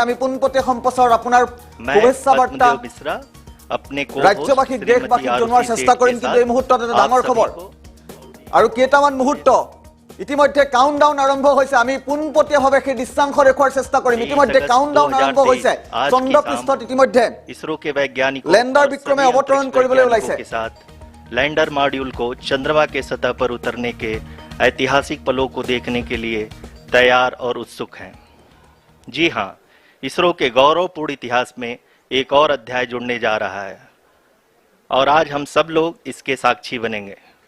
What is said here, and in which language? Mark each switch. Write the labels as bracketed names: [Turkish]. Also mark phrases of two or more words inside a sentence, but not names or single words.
[Assamese] আমি পোনপটীয়া সম্প্ৰচাৰত আপোনাৰ শুভেচ্ছা বাৰ্তা ৰাজ্যবাসীক দেশবাসীক জনোৱাৰ চেষ্টা কৰিম। কিন্তু এই মুহূৰ্তত এটা ডাঙৰ খবৰ আৰু কেইটামান মুহূৰ্ত ইতিমধ্যে কাউণ্টডাউন আৰম্ভ হৈছে। আমি পোনপটীয়াভাৱে সেই দৃশ্যাংশ দেখুৱাৰ চেষ্টা কৰিম। ইতিমধ্যে কাউণ্টডাউন আৰম্ভ হৈছে চন্দ্ৰপৃষ্ঠত ইতিমধ্যে [Hindi] इसरो के वैज्ञानिकों लैंडर विक्रम अवतरण के साथ लैंडर मॉड्यूल को चंद्रमा के सतह पर उतरने के ऐतिहासिक पलों को देखने के लिए तैयार और उत्सुक हैं। जी हाँ, इसरो के गौरवपूर्ण इतिहास में एक और अध्याय जुड़ने जा रहा है और आज हम सब लोग इसके साक्षी बनेंगे।